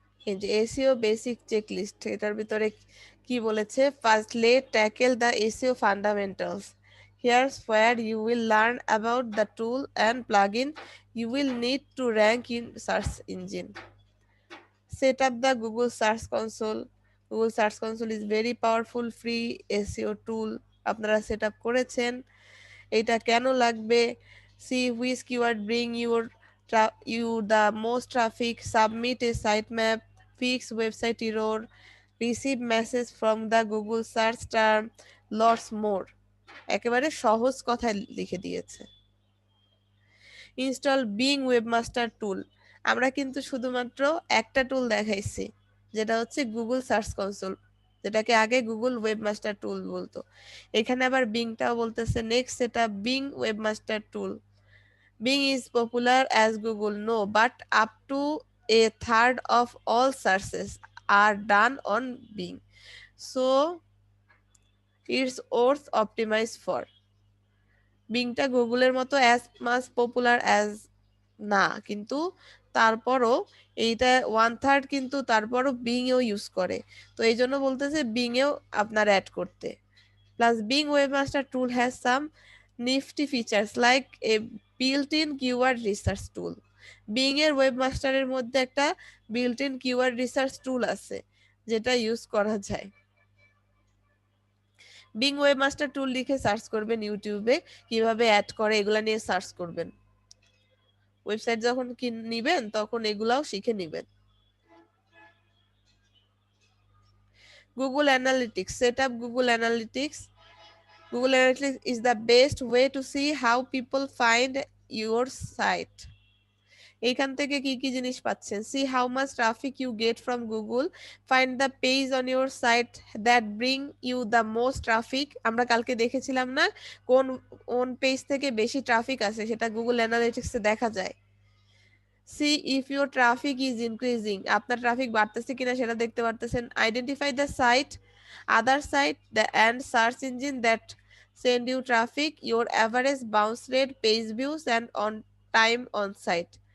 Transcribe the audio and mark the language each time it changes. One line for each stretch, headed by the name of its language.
Bangla: এই যে SEO basic checklist, এটার ভিতরে কি বলেছে,
English: Firstly tackle the SEO fundamentals. Here's where you will learn about the tool and plugin you will need to rank in search engine. Set up the Google Search Console. Google Search Console is very powerful free SEO tool.
Bangla: আপনারা set up করেছেন, এটা কেন লাগবে?
English: See which keyword bring you the most traffic, submit a sitemap, fix website error, receive message from the Google search term, lots more.
Bangla: একেবারে সহজ কথায় লিখে দিয়েছে।
English: Install Bing webmaster tool.
Bangla: আমরা কিন্তু শুধুমাত্র একটা টুল দেখাইছি, যেটা হচ্ছে গুগল সার্চ কনসোল, যেটাকে আগে গুগল ওয়েবমাস্টার টুল বলতো। এখানে আবার বিংটাও বলতেছে। নেক্সট সেটা being webmaster tool.
English: Bing is popular as Google, no, but up to a third of all searches are done on Bing, so it's worth optimize for.
Bangla: বিংটা গুগলের মতো
English: as much popular as
Bangla: না, কিন্তু তারপরও এইটা 1/3 কিন্তু তারপরও being এও use করে, তো এই জন্য বলতেছে বিং এও আপনার অ্যাড করতে।
English: Plus Bing webmaster tool has some nifty features like a built in keyword research tool.
Bangla: Being এর ওয়েবমাস্টারের মধ্যে একটা বিল্ট ইন কিওয়ার্ড রিসার্চ টুল আছে, যেটা ইউজ করা যায়। বিং ওয়েবমাস্টার টুল লিখে সার্চ করবেন ইউটিউবে, কিভাবে অ্যাড করে এগুলা নিয়ে সার্চ করবেন। ওয়েবসাইট যখন নিবেন তখন এগুলাও শিখে নিবেন।
English: Google analytics, set up Google analytics. Google Analytics is the best way to see how people find your site.
Bangla: এইখান থেকে কি কি জিনিস পাচ্ছেন?
English: See how much traffic you get from Google, find the page on your site that bring you the most traffic.
Bangla: আমরা কালকে দেখেছিলাম না কোন পেজ থেকে বেশি ট্রাফিক আছে, সেটা গুগল অ্যানালিটিক্সে দেখা যায়।
English: See if your traffic is increasing,
Bangla: আপনার ট্রাফিক বাড়তেছে কিনা সেটা দেখতে পারতেছেন।
English: Identify the site, other site and search engine that send you traffic, your average bounce rate, page views and on time on site.